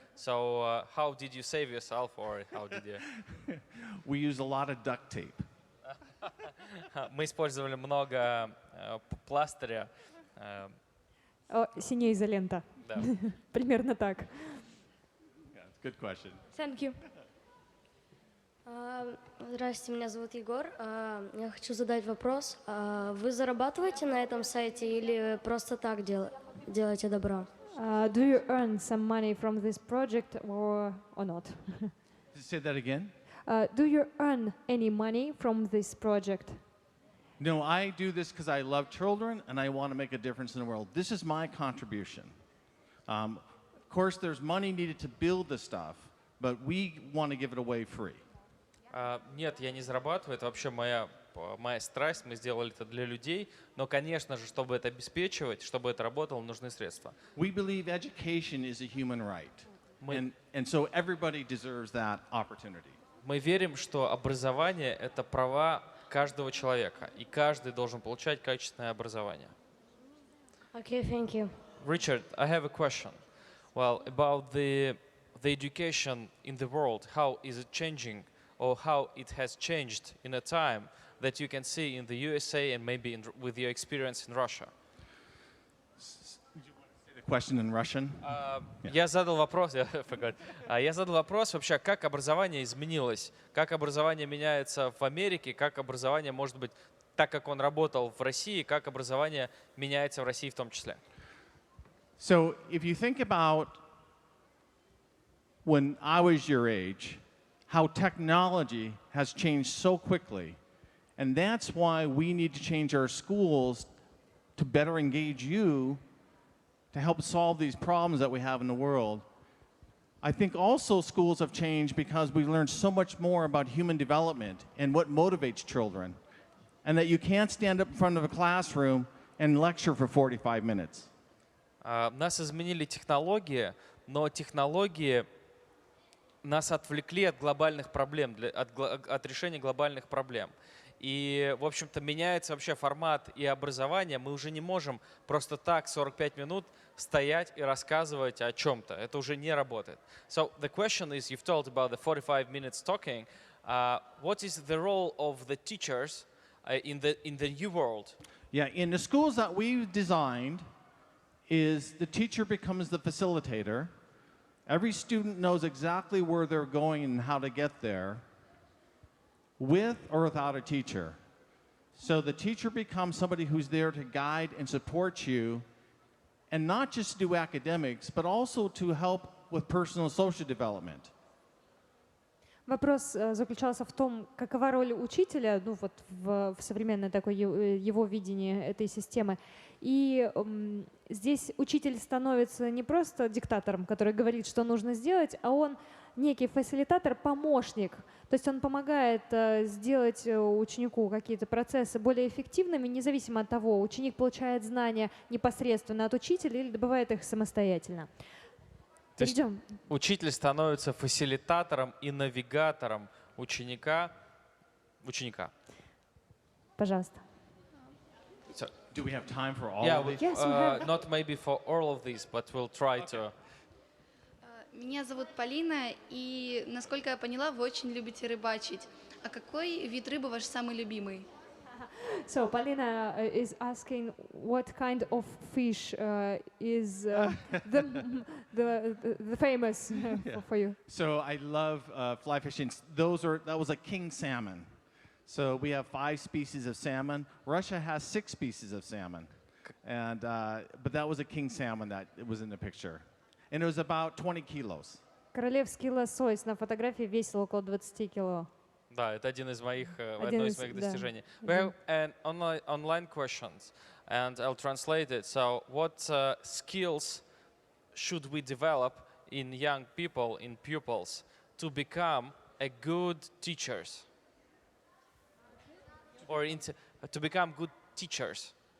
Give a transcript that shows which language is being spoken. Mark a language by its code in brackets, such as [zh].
[en] So how did you save yourself, or how did you? We use a lot of duct tape. [ru] Мы использовали много пластыря. Синяя изолента. Да. Примерно так. [en] Yeah, it's a good question. Thank you. [ru] Здравствуйте, меня зовут Егор. Я хочу задать вопрос. Вы зарабатываете на этом сайте или просто так делаете добро? [en] Do you earn some money from this project or not? Say that again. Do you earn any money from this project? No, I do this because I love children and I want to make a difference in the world. This is my contribution. Of course, there's money needed to build the stuff, but we want to give it away free. [ru] Нет, я не зарабатываю, это вообще моя страсть, мы сделали это для людей, но, конечно же, чтобы это обеспечивать, чтобы это работало, нужны средства. [en] We believe education is a human right, and so everybody deserves that opportunity. [ru] Мы верим, что образование — это права каждого человека, и каждый должен получать качественное образование. [en] Okay, thank you. Richard, I have a question. Well, about the education in the world, how is it changing, or how it has changed in a time that you can see in the USA and maybe with your experience in Russia? The question in Russian? [ru] Я задал вопрос, я задал вопрос вообще, как образование изменилось, как образование меняется в Америке, как образование, может быть, так как он работал в России, как образование меняется в России в том числе. [en] So if you think about when I was your age, how technology has changed so quickly, and that's why we need to change our schools to better engage you to help solve these problems that we have in the world. I think also schools have changed because we learned so much more about human development and what motivates children, and that you can't stand up in front of a classroom and lecture for 45 minutes. [ru] Нас изменили технологии, но технологии нас отвлекли от глобальных проблем, от решения глобальных проблем. И, в общем-то, меняется вообще формат и образования. Мы уже не можем просто так 45 минут стоять и рассказывать о чем-то. Это уже не работает. [en] So the question is, you've told about the 45 minutes talking. What is the role of the teachers in the new world? Yeah, in the schools that we've designed, is the teacher becomes the facilitator. Every student knows exactly where they're going and how to get there, with or without a teacher. So the teacher becomes somebody who's there to guide and support you, and not just do academics, but also to help with personal and social development. [ru] Вопрос заключался в том, какова роль учителя, ну вот в современной такой его видении этой системы. И здесь учитель становится не просто диктатором, который говорит, что нужно сделать, а он некий фасилитатор, помощник. То есть он помогает сделать ученику какие-то процессы более эффективными, независимо от того, ученик получает знания непосредственно от учителя или добывает их самостоятельно. То есть учитель становится фасилитатором и навигатором ученика. Пожалуйста. [en] Do we have time for all Yeah, of these? Yes, we have. not maybe for all of these, but we'll try to. [ru] Меня зовут Полина, и, насколько я поняла, вы очень любите рыбачить. А какой вид рыбы ваш самый любимый? [en] So Polina is asking what kind of fish is the famous for you. So I love fly fishing. That was a king salmon. So we have 5 species of salmon. Russia has 6 species of salmon, and but that was a king salmon that was in the picture, and it was about 20 kilos. [ru] Королевский лосось на фотографии весил около 20 кило. Да, это одно из моих достижений. [en] We have an online questions, and I'll translate it. So, what skills should we develop in young people, in pupils, to become a good teachers, or to become good teachers?